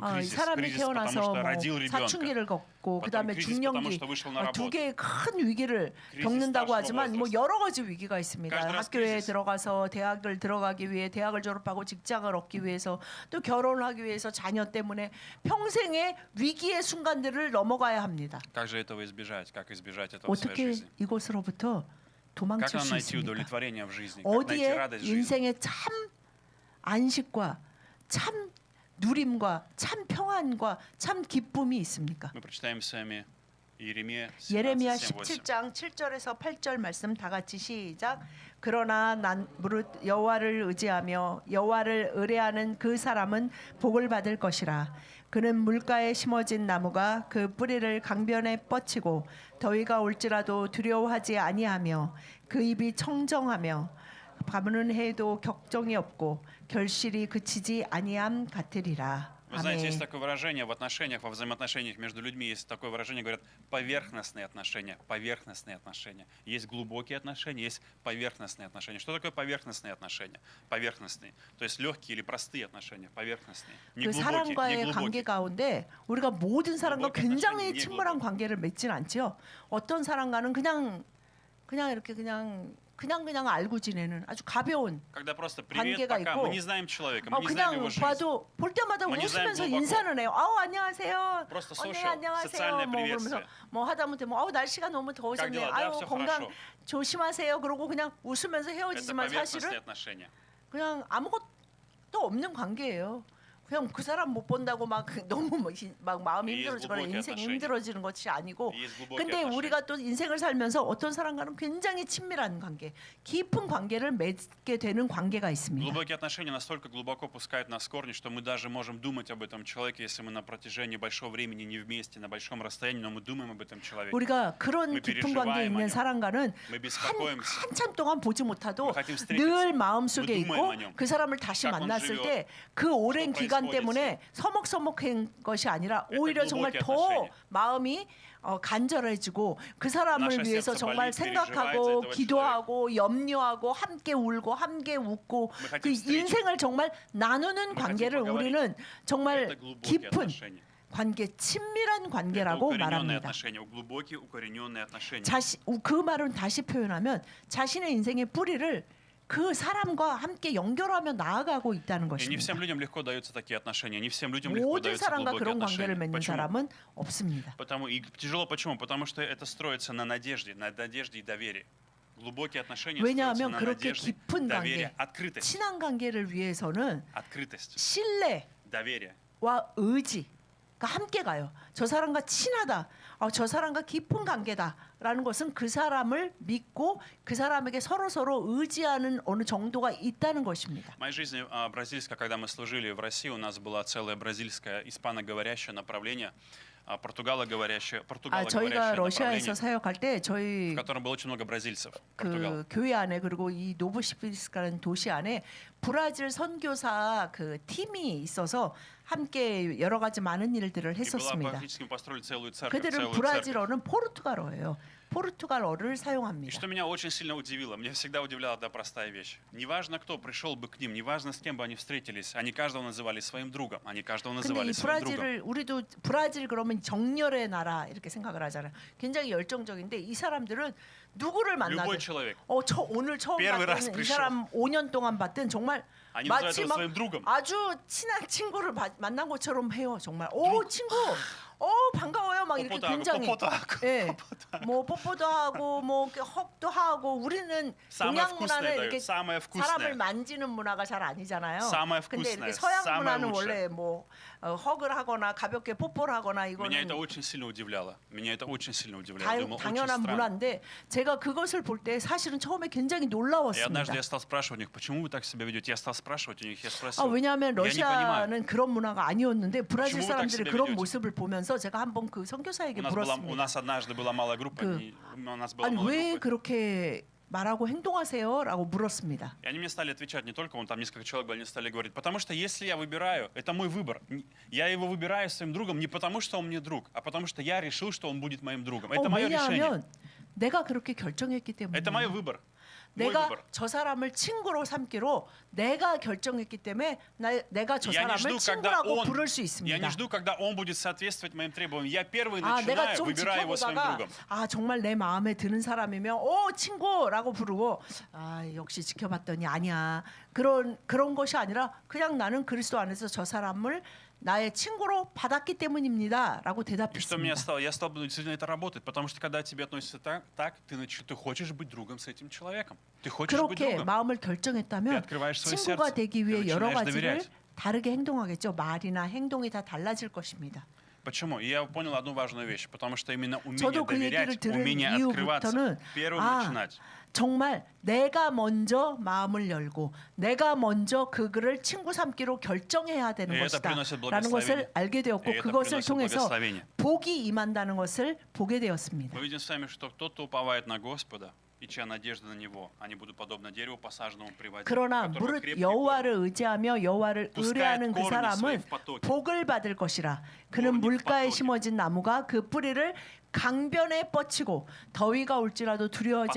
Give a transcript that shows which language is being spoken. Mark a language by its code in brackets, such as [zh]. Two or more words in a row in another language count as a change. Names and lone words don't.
[ko] 이 [ru] кризис, [ko] 사람이 [ru] кризис, потому [ko] 태어나서 [ru] что [ko] 뭐 [ru] родил ребенка. [ko] 사춘기를 겪고 [ru] потом [ko] 그다음에 [ru] кризис, потому [ko] 중년기 [ru] что вышел на [ko] 두 [ru] работу. [ko] 개의 큰 위기를 크리시스 겪는다고 [ru] старшего [ko] 하지만 뭐 [ru] возраста. [ko] 여러 가지 위기가 있습니다. [ru] каждый раз [ko] 학교에 [ru] кризис. [ko] 들어가서 대학을 들어가기 위해, 대학을 졸업하고 직장을 얻기 위해서, 또 결혼하기 위해서 자녀 때문에 평생의 위기의 순간들을 넘어가야 합니다. [ru] Как же этого избежать? Как избежать этого в своей [ko] 어떻게 [ru] жизни? [ko] 이곳으로부터 [ru] Как [ko] 도망칠 [ru] нам [ko] 수 [ru] найти [ko] 있습니까? [ru] удовлетворение в жизни? Как найти [ko] 어디에 [ru] радость в жизни? [ko] 인생의 참 안식과 참 누림과 참 평안과 참 기쁨이 있습니까? [ru] Мы прочитаем с вами Иеремия [ko] 예레미야 17:7. 17장 7절에서 8절 말씀 다 같이 시작. 그러나 난 무릇 여호와를 의지하며 여호와를 의뢰하는 그 사람은 복을 받을 것이라. 그는 물가에 심어진 나무가 그 뿌리를 강변에 뻗치고 더위가 올지라도 두려워하지 아니하며 그 입이 청정하며 밤은 해도 격정이 없고 결실이 그치지 아니함 같으리라. [ru] Вы знаете, есть [ko] 아멘. [ru] такое выражение в отношениях, во взаимоотношениях между людьми, есть такое выражение, говорят, поверхностные отношения, поверхностные отношения. Есть глубокие отношения, есть поверхностные отношения. Что такое поверхностные отношения? Поверхностные, то есть легкие или простые отношения, поверхностные. Не [ko] 그 [ru] глубокие, [ko] 사람과의 [ru] не [ko] 관계 [ru] глубокие. [ko] 가운데 우리가 모든 사람과 [ru] globokие [ko] 굉장히 [ru] отношения, не [ko] 친밀한 관계를 맺진 않죠. 어떤 사람과는 그냥 이렇게 그냥 알고 지내는 아주 가벼운 [ru] Когда просто привет, [ko] 관계가 [ru] пока, [ko] 있고, [ru] мы не знаем человека, мы не знаем [ko] 그냥 [ru] его жизнь. [ko] 봐도 볼 때마다 [ru] Мы не знаем [ko] 웃으면서 [ru] глубоко. [ko] 인사는 해요. 안녕하세요. [ru] Просто [ko] 네, social, 안녕하세요. [ru] социальное [ko] 뭐 그러면서 [ru] приветствие. [ko] 뭐 하다못해 날씨가 너무 [ru] Как [ko] 더워졌네요. [ru] дела? Да, все [ko] 건강 [ru] хорошо. [ko] 조심하세요. 그러고 그냥 웃으면서 [ru] Это [ko] 헤어지지만 [ru] поверхностные [ko] 사실은 [ru] отношения. [ko] 그냥 아무것도 없는 관계예요. 그냥 그 사람 못 본다고 막 너무 막 마음이 [ru] И есть [ko] 힘들어지거나 [ru] глубокие [ko] 인생이 [ru] отношения. [ko] 힘들어지는 것이 아니고 [ru] И есть глубокие [ko] 근데 [ru] отношения. [ko] 우리가 또 인생을 살면서 어떤 사람과는 굉장히 친밀한 관계, 깊은 관계를 맺게 되는 관계가 있습니다. [ru] Глубокие отношения настолько глубоко пускают нас в корни, что мы даже можем думать об этом человеке, если мы на протяжении большого времени не вместе, на большом расстоянии, но мы думаем об этом человеке. [ko] 우리가 그런 [ru] Мы [ko] 깊은 [ru] переживаем [ko] 관계에 [ru] о [ko] 있는 [ru] нем. [ko] 사람과는 [ru] Мы беспокоимся. [ko] 한참 동안 보지 못하도 [ru] Мы хотим встретиться. [ko] 늘 마음속에 [ru] Мы [ko] 있고 [ru] думаем о нем. [ko] 그 사람을 다시 [ru] Как он [ko] 만났을 [ru] живет. [ko] 때 그 오랜 [ru] Что [ko] 기간 [ru] происходит [ko] 때문에 서먹서먹한 것이 아니라 [ru] Это [ko] 오히려 정말 [ru] глубокие [ko] 더 [ru] отношения. [ko] 마음이 간절해지고 그 사람을 [ru] Наше [ko] 위해서 [ru] сердце [ko] 정말 [ru] болит, переживает за [ko] 생각하고 [ru] этого [ko] 기도하고 염려하고 함께 울고 함께 웃고 [ru] Мы хотим [ko] 그 [ru] встретиться. [ko] 인생을 정말 나누는 [ru] Мы [ko] 관계를 [ru] хотим поговорить. [ko] 우리는 정말 [ru] Это глубокие [ko] 깊은 [ru] отношения. [ko] 관계, 친밀한 [ru] Это [ko] 관계라고 [ru] укорененные [ko] 말합니다. [ru] отношения, глубокие укорененные отношения. [ko] 그 말은 다시 표현하면 자신의 인생의 뿌리를 그 사람과 함께 연결하며 나아가고 있다는 [ru] И не всем [ko] 것입니다. [ru] людям легко даются такие отношения, не всем людям легко [ko] 모든 [ru] даются [ko] 사람과 [ru] глубокие [ko] 그런 관계를 [ru] отношения. [ko] 맺는 [ru] Почему? [ko] 사람은 없습니다. [ru] Потому и тяжело почему? Потому что это строится на надежде и доверии. Глубокие отношения строятся [ko] 왜냐하면 [ru] на [ko] 그렇게 [ru] надежде, [ko] 깊은 [ru] доверие, [ko] 관계, [ru] открытость, [ko] 친한 관계를 위해서는 [ru] открытость, [ko] 신뢰와 [ru] доверие. [ko] 의지가 함께 가요. 저 사람과 친하다, 저 사람과 깊은 관계다라는 것은 그 사람을 믿고 그 사람에게 서로 의지하는 어느 정도가 있다는 것입니다. [ru] В моей жизни бразильская, когда мы служили в России, у нас была целое бразильское испаноговорящее направление, португалоговорящее [ko] 저희가 [ru] направление, [ko] 러시아에서 사역할 때 저희 [ru] в котором было очень много бразильцев. [ko] 그 [ru] Португал. [ko] 교회 안에 그리고 이 노보시피스라는 도시 안에 브라질 선교사 그 팀이 있어서 함께 여러 가지 많은 일들을 [ru] И была, [ko] 했었습니다. [ru] практически мы построили целую церковь. [ko] 그들은 [ru] целую церковь. [ko] 브라질어는 포르투갈어예요. 포르투갈어를 [ru] И [ko] 사용합니다. [ru] что меня очень сильно удивило, мне всегда удивляла одна простая вещь. Неважно, кто пришел бы к ним, неважно, с кем бы они встретились, они каждого называли своим другом. Они каждого [ko] 근데 [ru] называли [ko] 이 [ru] своим другом. [ko] 브라질을 우리도 브라질 그러면 정열의 나라 이렇게 생각을 하잖아요. 굉장히 열정적인데 이 사람들은 누구를 만나든 [ru] Любой человек. [ko] 저 오늘 처음 [ru] Первый раз [ko] 봤던 이 [ru] пришел. [ko] 사람 5년 동안 봤던 정말 [ru] Они [ko] 마치 [ru] называют его [ko] 막 [ru] своим другом. [ko] 아주 친한 친구를 만난 것처럼 해요. 정말 친구 반가워요 막 이렇게 굉장히 예, 뭐 뽀뽀도 하고 뭐 이렇게 헉도 하고 우리는 [ru] Самое [ko] 동양 문화는 [ru] вкусное [ko] 이렇게 [ru] дают, самое [ko] 사람을 [ru] вкусное. [ko] 만지는 문화가 잘 아니잖아요. [ru] Самое [ko] 근데 이렇게 [ru] вкусное, [ko] 서양 [ru] самое [ko] 문화는 [ru] лучшее. [ko] 원래 뭐 헉을 하거나 가볍게 뽀뽀를 하거나 [ru] Меня это [ko] 이거는 [ru] очень сильно удивляло. Меня это очень сильно удивляло. Я думал, очень [ko] 당연한 [ru] странно. [ko] 문화인데 제가 그것을 볼 때 사실은 처음에 굉장히 [ru] И [ko] 놀라웠습니다. [ru] однажды я стал спрашивать у них, почему вы так себя ведете? Я стал спрашивать у них, я спросил, [ko] 왜냐하면 [ru] я не понимаю. [ko] 러시아는 그런 문화가 아니었는데 브라질 [ru] почему вы так [ko] 사람들이 [ru] себя [ko] 그런 [ru] ведете? [ko] 모습을 보면서 제가 한번 그 선교사에게 [ru] У [ko] 물었습니다. [ru] нас однажды была малая группа, у нас была [ko] 아니 [ru] малая [ko] 왜 [ru] группа. [ko] 그렇게 말하고 행동하세요? 라고 물었습니다. [ru] И они мне стали отвечать, не только он, там несколько человек были, они стали говорить, потому что если я выбираю, это мой выбор. Я его выбираю своим другом не потому, что он мне друг, а потому что я решил, что он будет моим другом. Это мое решение. [ko] 왜냐하면 내가 그렇게 결정했기 때문에 [ru] Это мой выбор. Мой [ko] 내가 [ru] выбор. [ko] 저 사람을 친구로 삼기로 내가 결정했기 때문에 내가 저 [ru] Я не [ko] 사람을 [ru] жду, когда [ko] 친구라고 [ru] он, [ko] 부를 수 [ru] я [ko] 있습니다. [ru] не жду, когда он будет соответствовать моим требованиям. Я первый [ko] 내가 [ru] начинаю, [ko] 좀 [ru] выбираю его своим [ko] 지켜보다가 [ru] другом. [ko] 정말 내 마음에 드는 사람이면 친구라고 부르고 역시 지켜봤더니 아니야. 그런 것이 아니라 그냥 나는 그리스도 안에서 저 사람을 나의 친구로 받았기 때문입니다라고 [ru] И что меня [ko] 대답했습니다. [ru] я стал действительно это работать, потому что когда тебе относятся так ты хочешь быть другом с этим человеком. Ты хочешь быть [ko] 그렇게 [ru] другом. [ko] 마음을 결정했다면 [ru] Ты открываешь свое [ko] 친구가 [ru] сердце. [ko] 되기 [ru] Ты [ko] 위해 여러 [ru] начинаешь [ko] 가지를 [ru] доверять. [ko] 다르게 행동하겠죠. 말이나 행동이 다 달라질 것입니다. [ru] Почему? И я понял одну важную вещь, потому что именно умение [ko] 저도 그 얘기를 [ru] доверять, [ko] 들은 [ru] умение открываться, [ko] 이후부터는 [ru] первым [ko] 아, [ru] начинать. [ko] 정말 내가 먼저 마음을 열고 내가 먼저 그를 친구 삼기로 결정해야 되는 [ru] И это [ko] 것이다 [ru] приносит [ko] 라는 것을 [ru] благословение. [ko] 알게 [ru] И [ko] 되었고 [ru] это [ko] 그것을 [ru] приносит [ko] 통해서 [ru] благословение. [ko] 복이 임한다는 것을 보게 되었습니다. [ru] Мы видим с вами, что тот, кто уповает на Господа, и чья надежда на Него, они будут подобно дереву, посаженному при воде, [ko] 그러나 [ru] у которого [ko] 무릇 [ru] крепкий [ko] 여호와를 의지하며 여호와를 [ru] Пускай [ko] 의뢰하는 그 [ru] корни [ko] 사람은 [ru] свои в потоке. [ko] 복을 받을 것이라. 그는 [ru] корни в [ko] 물가에 [ru] потоке. [ko] 심어진 나무가 그 뿌리를 강변에 뻗치고 더위가 올지라도 두려워하지